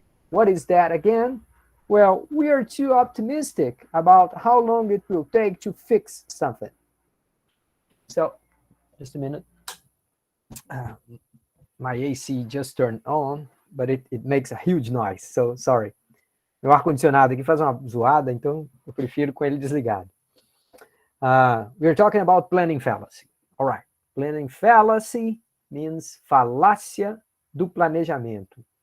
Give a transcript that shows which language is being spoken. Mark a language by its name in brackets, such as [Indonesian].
[English] What is that again? Well, we are too optimistic about how long it will take to fix something. So, just a minute. My AC just turned on, but it makes a huge noise, so sorry. [Portuguese] Meu ar-condicionado aqui faz uma zoada, então eu prefiro com ele desligado. [English] We're talking about planning fallacy. All right. Planning fallacy means [Portuguese] falácia do planejamento.